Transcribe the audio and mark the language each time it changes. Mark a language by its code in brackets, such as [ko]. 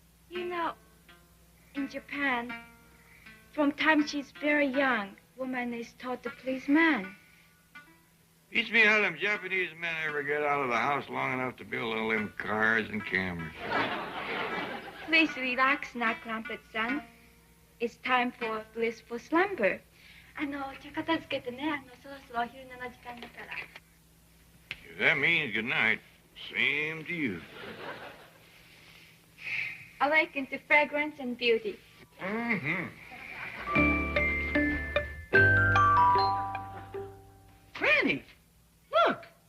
[en] You know, in Japan, from time she's very young, woman is taught to please man. Beats me how them Japanese men ever get out of the house long enough to build all them cars and cameras. Please relax now, Crumpet-san. It's time for blissful slumber. [ja] じゃあ片付けてね、そろそろお昼寝の時間だから。 [en] If that means good night, same to you. Awaken to fragrance and beauty. Granny, look.